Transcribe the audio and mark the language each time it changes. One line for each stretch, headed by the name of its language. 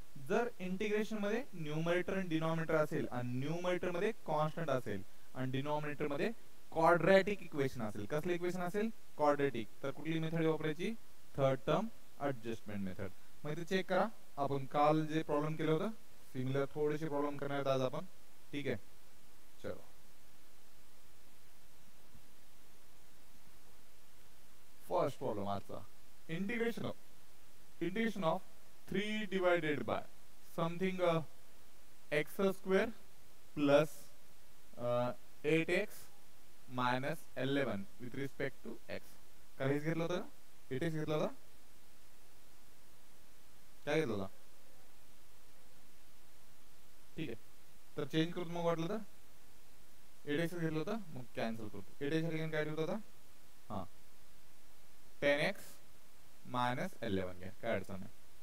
Marathi: जर इंटिग्रेशन मध्ये न्यूमरेटर आणि डिनॉमिनेटर असेल आणि न्यूमरेटर मध्ये कॉन्स्टंट असेल आणि डिनॉमिनेटर मध्ये क्वाड्रॅटिक इक्वेशन असेल, कसले इक्वेशन असेल क्वाड्रॅटिक, तर कुठली मेथड वापरायची थर्ड टर्म ॲडजस्टमेंट मेथड. मग इथे चेक करा, आपण काल जे प्रॉब्लेम केलं होतं सिमिलर थोडेसे प्रॉब्लेम करणार आज आपण. ठीक आहे, चलो
English: First problem आजचा integration of 3 divided by something x square plus 8x minus 11 with respect to x.
Marathi: काय हेच घेतलं होतं, 8x घेतलं होतं, काय घेतलं होतं. ठीक आहे, तर चेंज करून मग वाटलं तर 8x घेतलं होतं, मग कॅन्सल करतो. 8x ठिकाणी काय ठेवत होता, हां 10x minus 11 घ्या, काय अडचण नाही.